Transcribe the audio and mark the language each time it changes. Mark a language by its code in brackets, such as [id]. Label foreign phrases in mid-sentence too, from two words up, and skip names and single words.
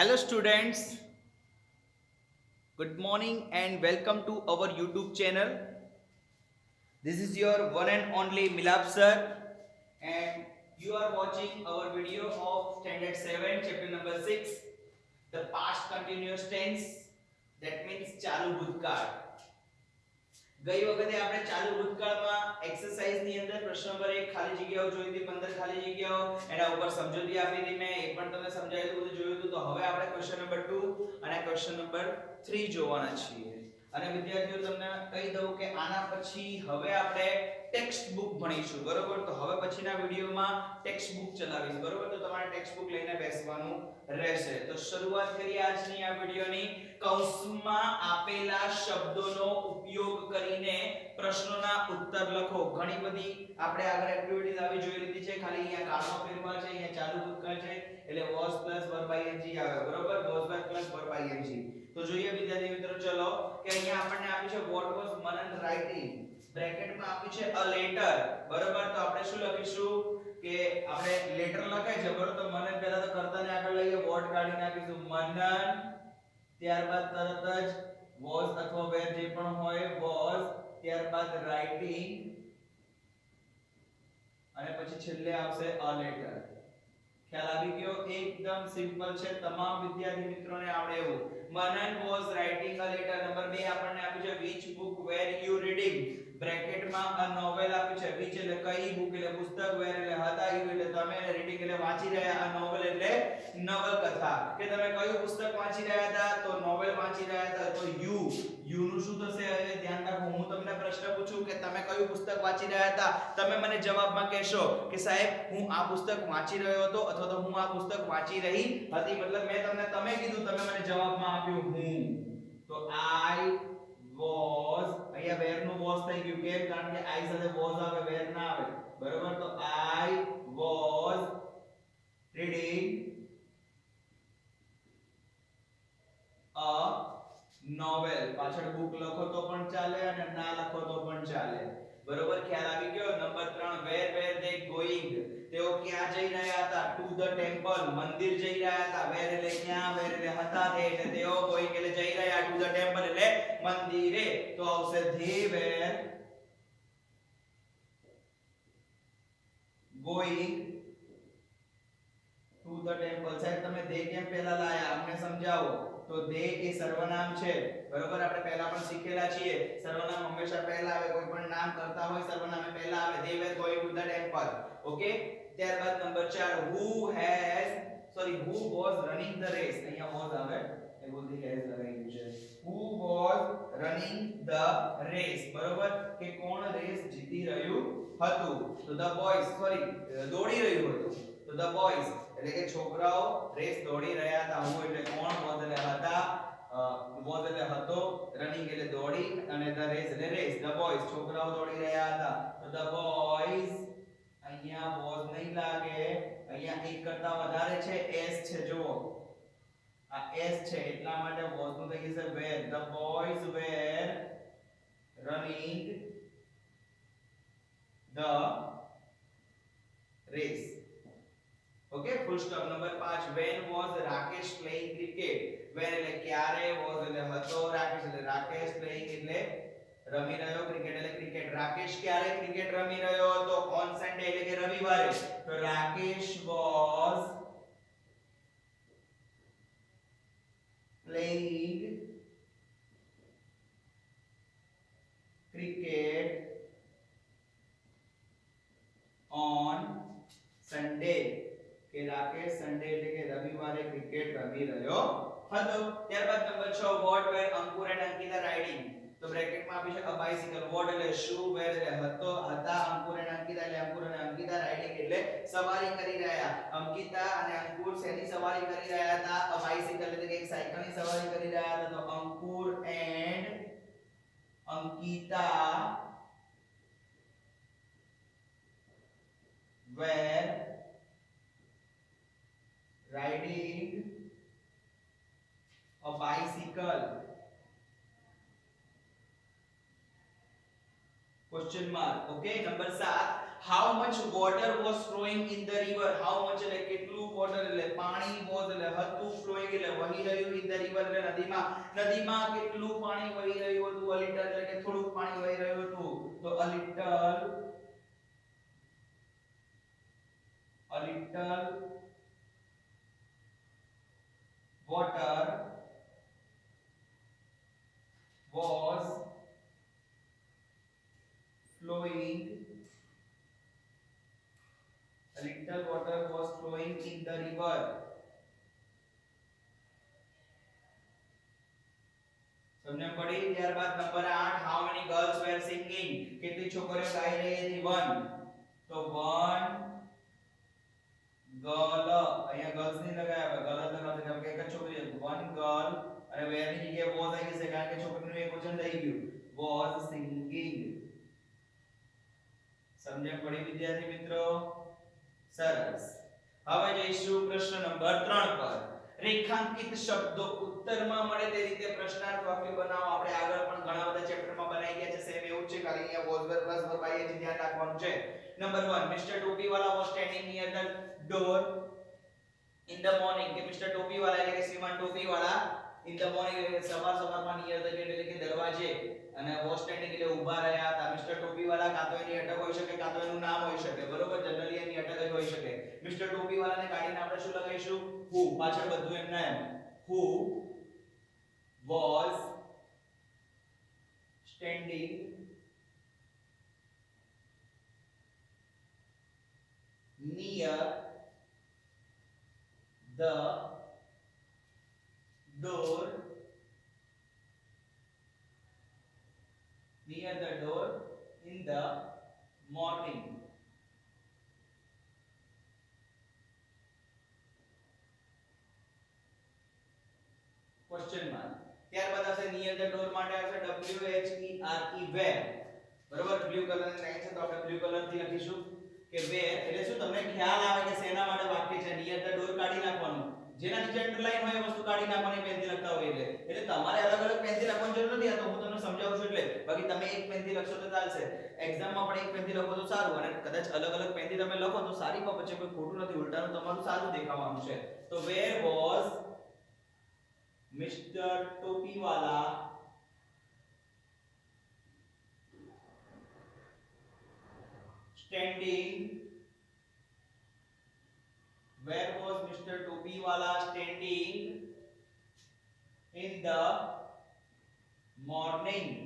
[en] students, good morning and welcome to our YouTube channel. This is your one and only Milap sir, and you are watching our video of standard 7 chapter number 6, the past continuous tense, that means [gu] ચાલુ ભૂતકાળ. ગઈ વખતે આપણે ચાલુ ભૂતકાળમાં એક્સરસાઇઝ ની અંદર પ્રશ્ન નંબર 1 ખાલી જગ્યાઓ જોઈ હતી, 15 ખાલી જગ્યાઓ, એના ઉપર સમજૂતી આપી હતી મેં, એ પણ તમને સમજાવ્યું હતું, જોયું હતું. તો હવે આપણે [en] question number [gu] 2 અને [en] question number [gu] 3 જોવાના છીએ. અને વિદ્યાર્થીઓ તમને કહી દઉં કે આના પછી હવે આપણે [en] text book [gu] ભણીશું, બરોબર? તો હવે પછીના વિડિયોમાં [en] text book [gu] ચલાવીશ, બરોબર? તો તમારે [en] text book [gu] લઈને બેસવાનું રહેશે. તો શરૂઆત કરીએ આજની આ વિડિયોની. કૌંસમાં આપેલા શબ્દોનો ઉપયોગ કરીને પ્રશ્નોના ઉત્તર લખો. ઘણી બધી આપણે આગળ એક્ટિવિટીઝ આવી જોઈ લીધી છે. ખાલી અહીંયા કાળનો ફેરફાર છે, અહીંયા ચાલુ ભૂતકાળ છે, એટલે [en] was plus verb ing [gu] આવે, બરોબર? [en] was plus verb ing. [gu] તો જોઈએ વિદ્યાર્થી મિત્રો, ચલો કે અહીંયા આપણને આપ્યું છે [en] what was Manan writing, [gu] બ્રેકેટમાં આપ્યું છે [en] a letter, [gu] બરોબર? તો આપણે શું લખીશું કે આપણે લેટર લખાય છે, બરોબર? તો મનન પહેલા તો કર્તાને આગળ લઈએ, what કાઢી નાખીશું મનન, ત્યારબાદ તરત જ was અથવા where જે પણ હોય was, ત્યારબાદ writing, અને પછી છેલ્લે આવશે [en] a letter. [gu] ખ્યાલ આવી ગયો? એકદમ સિમ્પલ છે, તમામ વિદ્યાર્થી મિત્રોને આવડે એવું. [en] મનન was writing a letter. [gu] નંબર 2 આપણને આપ્યું છે [en] which book were you reading, [gu] બ્રેકેટમાં [en] a novel [gu] આપ્યું છે. which એટલે કઈ બુક એટલે પુસ્તક, where એટલે હતા, you એટલે તમે, અને reading એટલે વાંચી રહ્યા, [en] a novel [gu] એટલે નવલકથા. કે તમે કયું પુસ્તક વાંચી રહ્યા હતા? તો નોવેલ વાંચી રહ્યા હતા. તો you નું શું થશે? હવે ધ્યાન રાખો, હું તમને પ્રશ્ન પૂછું કે તમે કયું પુસ્તક વાંચી રહ્યા હતા, તમે મને જવાબમાં કહેશો કે સાહેબ હું આ પુસ્તક વાંચી રહ્યો હતો, અથવા તો હું આ પુસ્તક વાંચી રહી હતી. મતલબ મેં તમને તમે કીધું, તમે મને જવાબમાં આપ્યું હું. તો [en] I was, [gu] અહીંયા where નું was થઈ ગયું, કેમ? કારણ કે I સાથે was આવે, where ના આવે, બરોબર? તો [en] I was reading a novel. [gu] પાછળ book લખો તો પણ ચાલે અને ના લખો તો પણ ચાલે, બરોબર? ખ્યાલ આવી ગયો? [en] નંબર 3 where were they going, [gu] તેઓ ક્યાં જઈ રહ્યા હતા? [en] to the temple, [gu] મંદિર જઈ રહ્યા હતા. where એટલે ક્યાં, where એટલે હતા, they એટલે તેઓ, going એટલે જઈ રહ્યા, [en] to the temple [gu] એટલે મંદિરે. તો આવશે [en] they were going to the temple. [gu] સાહેબ તમે they કેમ પહેલા લાયા, અમને સમજાવો. તો they એ સર્વનામ છે, બરોબર? આપણે પહેલા પણ શીખેલા છીએ, સર્વનામ હંમેશા પહેલા આવે, કોઈ પણ નામ કરતા હોય સર્વનામ પહેલા આવે. [en] they were going to the temple. ઓકે, [gu] ત્યારબાદ નંબર [en] 4 who was running the race. [gu] અહીંયા was આવે, એ બોલતી has લગાવ્યું છે. [en] who was running the race, [gu] બરોબર? કે કોણ રેસ જીતી રહ્યું હતું? તો [en] the boys, [gu] દોડી રહ્યું હતું. તો [en] the boys [gu] એટલે કે છોકરાઓ રેસ દોડી રહ્યા હતા. હું એટલે કોણ, was એટલે હતા, was એટલે હતો, રનિંગ એટલે દોડી, અને [en] the race [gu] એટલે રેસ. [en] the boys [gu] છોકરાઓ દોડી રહ્યા હતા. તો [en] the boys, [gu] અહીંયા was નહીં લાગે, અહીંયા એક કરતા વધારે છે, s છે, જુઓ આ s છે, એટલા માટે was નું થઈ જશે were. [en] the boys were running the race. [gu] ઓકે, [en] full stop. નંબર 5 when was Rakesh playing cricket. [gu] when એટલે ક્યારે, was એટલે હતો, રાકેશ એટલે રાકેશ, playing એટલે રમી રહ્યો, ક્રિકેટ એટલે ક્રિકેટ. રાકેશ ક્યારે ક્રિકેટ રમી રહ્યો હતો? [en] on Sunday [gu] એટલે કે રવિવારે. [en] તો રાકેશ was playing cricket on Sunday. [gu] કે રાકેશ સન્ડે એટલે કે રવિવારે ક્રિકેટ રમી રહ્યો હતો. ત્યારબાદ નંબર [en] 6 what were અંકુર and અંકિતા riding. [gu] તો બ્રેકેટમાં આપી છે [en] a bicycle. [gu] what એટલે શું, where એટલે હતા, અંકુર and અંકિતા એટલે અંકુર અને અંકિતા, riding એટલે સવારી કરી રહ્યા. અંકિતા અને અંકુર શેની સવારી કરી રહ્યા હતા? [en] a bicycle [gu] એટલે કે એક સાયકલની સવારી કરી રહ્યા હતા. તો અંકુર and અંકિતા [en] were riding a bicycle. Question mark. Okay, નંબર 7 how much water was flowing in the river. how much [gu] એટલે કેટલું water એટલે પાણી was એટલે હતું, flowing એટલે વહી રહ્યું, [en] in the river [gu] એટલે નદીમાં, નદીમાં કેટલું પાણી વહી રહ્યું હતું, [en] a little [gu] એટલે કે થોડુંક પાણી વહી રહ્યું હતું. [en] તો a little water was flowing, a little water was flowing in the river. [hi] समझ पड़ी. [gu] ત્યારબાદ નંબર 8, [en] how many girls were singing, [gu] કેટલી છોકરીઓ ગાઈ રહી હતી, 1. તો 1 girl, અહીંયા girls ની લગાયા, ગલત લગાવતા કેમ કે એક જ છોકરી હતી, 1 girl અને where ની જગ્યાએ was આવી જશે કારણ કે છોકરીનું એક વચન થઈ ગયું, [en] was singing. [gu] સમજણ પડી વિદ્યાર્થી મિત્રો? સરસ. હવે જઈશું પ્રશ્ન નંબર 3 પર. રેખાંકિત શબ્દો ઉત્તરમાં મળે તે રીતે પ્રશ્નાર્થ વાક્ય બનાવો. આપણે આગળ પણ ઘણા બધા ચેપ્ટરમાં બનાવી ગયા છે, સેમ એવું જ છે, ખાલી અહીંયા [en] was were plus verb [gu] આઈ છે, ધ્યાન રાખવાનું છે. [en] નંબર 1, મિસ્ટર ટોપીવાલા was standing near the door in the morning. [gu] કે મિસ્ટર ટોપીવાલા એટલે કે શ્રીમાન ટોપીવાળા [en] in the morning [gu] એટલે સવારમાં [en] near the gate [gu] એટલે કે દરવાજે, અને [en] was standing [gu] એટલે ઊભા રહ્યા હતા. મિસ્ટર ટોપીવાલા કાં તો એની અટક હોઈ શકે, કાં તો એનું નામ હોઈ શકે, બરોબર? જનરલી એની અટક જ હોઈ શકે. મિસ્ટર ટોપીવાલાને કાઢીને આપણે શું લગાવીશું? who, પાછળ બધું એમના એમ. [en] who was standing near the door in the morning. Question mark. [gu] ત્યારબાદ આવશે [en] near the door [gu] માટે આવશે WHERE, where. બરોબર? બ્લુ કલરની લાઈન છે તો આપણે [en] blue color [gu] થી લખીશું કે where એટલે શું તમને ખ્યાલ આવે કે શેના માટે વાક્ય છે. [en] near the door [gu] કાઢી નાખવાનું, જેના નીચે અંડરલાઈન હોય એ વસ્તુ કાઢી નાખવાની પેનથી લખતા હોય એટલે તમારે અલગ અલગ પેનથી લખવાની જરૂર નથી. આ તો હું તમને સમજાવું છું એટલે. બાકી તમે એક પેનથી લખશો તો ચાલશે. એક્ઝામમાં પણ એક પેનથી લખો તો સારું, અને કદાચ અલગ અલગ પેનથી તમે લખો તો સારી બાબત છે, કોઈ ખોટું નથી, ઉલટાનું તમારું સારું દેખાવાનું છે. [en] તો where was Mr. ટોપીવાલા standing, where was Mr. ટોપીવાલા standing in the morning?